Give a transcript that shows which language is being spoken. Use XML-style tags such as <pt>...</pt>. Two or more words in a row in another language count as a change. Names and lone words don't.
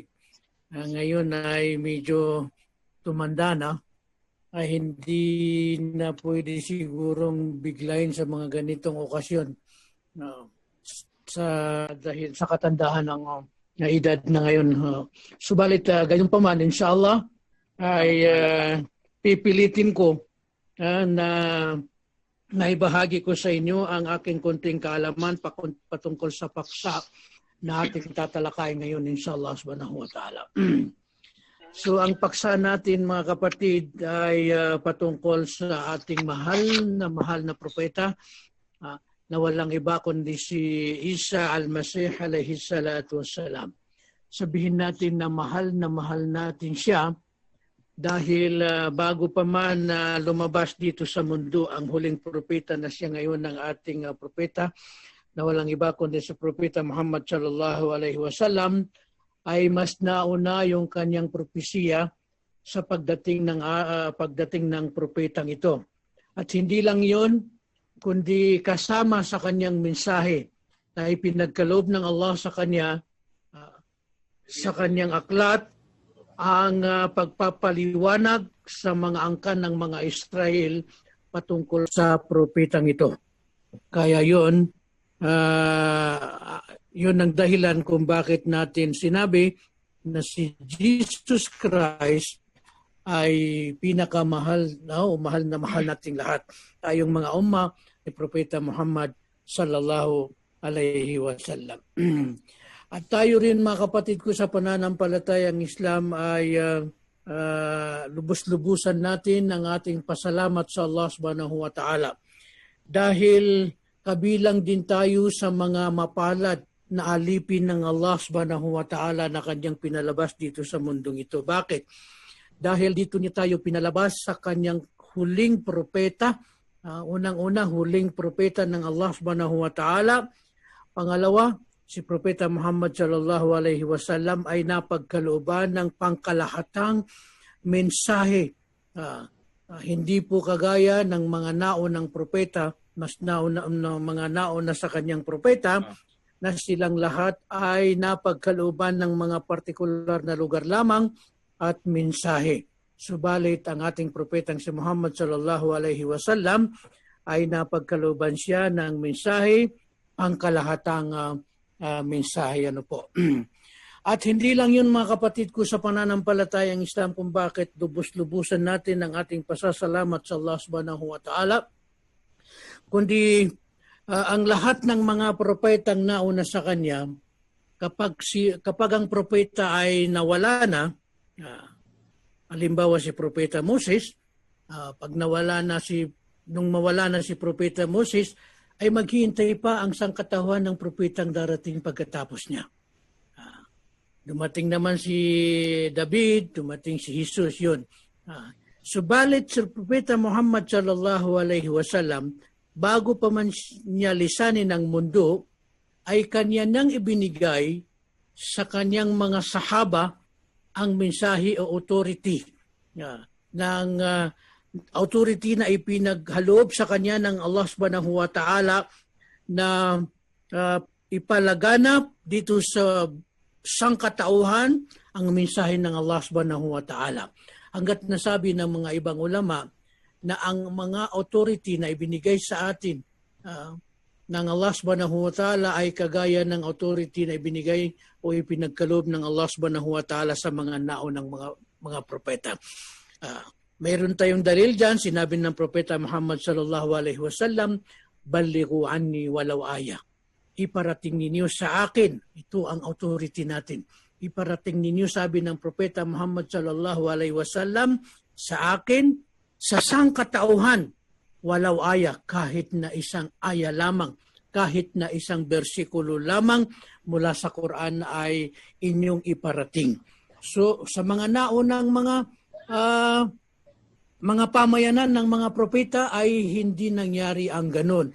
<tl>Ngayon ay medyo tumanda na, ay hindi na pwede sigurong biglayin sa mga ganitong okasyon dahil sa katandahan ng na edad na ngayon. Subalit gayon pa man, inshallah, ay pipilitin ko na naibahagi ko sa inyo ang aking konting kaalaman patungkol sa paksa na ating tatalakay ngayon,</tl> <ar>إن شاء الله سبحانه وتعالى.</ar> <tl>So ang paksa natin mga kapatid ay patungkol sa ating mahal na propeta na walang iba kundi si Isa al-Masih</tl> <ar>عليه الصلاة والسلام.</ar> <tl>Sabihin natin na mahal natin siya dahil bago pa man lumabas dito sa mundo ang huling propeta na siya ngayon ng ating propeta na walang iba kundi sa propeta Muhammad</tl> <ar>صلى الله عليه وسلم,</ar> <tl>ay mas nauna yung kanyang propesiya sa pagdating ng propetang ito. At hindi lang yon, kundi kasama sa kanyang mensahe na ipinagkaloob ng Allah sa kanya sa kanyang aklat ang pagpapaliwanag sa mga angkan ng mga Israel patungkol sa propetang ito. Kaya yun ang dahilan kung bakit natin sinabi na si Jesus Christ ay pinakamahal mahal na mahal nating lahat. Tayong mga umma ni Propeta Muhammad</tl> <ar>صلى الله عليه وسلم.</ar> <tl>At tayo rin mga kapatid ko sa pananampalatayang Islam ay lubos-lubusan natin ang ating pasalamat sa Allah</tl> <ar>سبحانه وتعالى.</ar> <tl>Dahil kabilang din tayo sa mga mapalad na alipin ng Allah</tl> <ar>سبحانه وتعالى</ar> <tl>na kanyang pinalabas dito sa mundong ito. Bakit? Dahil dito niya tayo pinalabas sa kanyang huling propeta. Unang-una, huling propeta ng Allah</tl> <ar>سبحانه وتعالى.</ar> <tl>Pangalawa, si Propeta Muhammad</tl> <ar>صلى الله عليه وسلم</ar> <tl>ay napagkalooban ng pangkalahatang mensahe. Hindi po kagaya ng mga naunang propeta, mas mga nauna sa kanyang propeta, na silang lahat ay napagkalooban ng mga partikular na lugar lamang at mensahe. Subalit ang ating propetang si Muhammad</tl> <ar>صلى الله عليه وسلم</ar> <tl>ay napagkalooban siya ng mensahe, pangkalahatang mensahe po. At hindi lang yun mga kapatid ko sa pananampalatayang Islam kung bakit lubos-lubusan natin ang ating pasasalamat sa Allah</tl> <ar>سبحانه وتعالى,</ar> <tl>kundi ang lahat ng mga propetang nauna sa kanya, kapag ang propeta ay nawala na, halimbawa si Propeta Moses, nung mawala na si Propeta Moses, ay maghihintay pa ang sangkatauhan ng propetang darating pagkatapos niya. Dumating naman si David, dumating si Jesus, yun. Subalit si Propeta Muhammad</tl> <ar>صلى الله عليه وسلم,</ar> <tl>bago pa man niya lisanin ang mundo, ay kanya nang ibinigay sa kanyang mga sahaba ang mensahe o authority ng authority na ipinaghalob sa kanya ng Allah</tl> <ar>سبحانه وتعالى</ar> <tl>na ipalaganap dito sa sangkatauhan ang mensahe ng Allah</tl> <ar>سبحانه وتعالى.</ar> <tl>Hanggat nasabi ng mga ibang ulama na ang mga authority na ibinigay sa atin ng Allah</tl> <ar>سبحانه وتعالى</ar> <tl>ay kagaya ng authority na ibinigay o ipinagkaloob ng Allah</tl> <ar>سبحانه وتعالى</ar> <tl>sa mga naunang mga propeta. Mayroon tayong dalil dyan, sinabi ng propeta Muhammad</tl> <ar>صلى الله عليه وسلم, "بلغوا عني ولو آية."</ar> <tl>Iparating ninyo sa akin, ito ang authority natin. Iparating ninyo, sabi ng propeta Muhammad</tl> <ar>صلى الله عليه وسلم,</ar> <tl>sa akin, sa sangkatauhan,</tl> <ar>ولو آية,</ar> <tl>kahit na isang aya lamang, kahit na isang bersikulo lamang mula sa Quran ay inyong iparating. So sa mga naunang mga pamayanan ng mga propeta ay hindi nangyari ang ganun.</tl>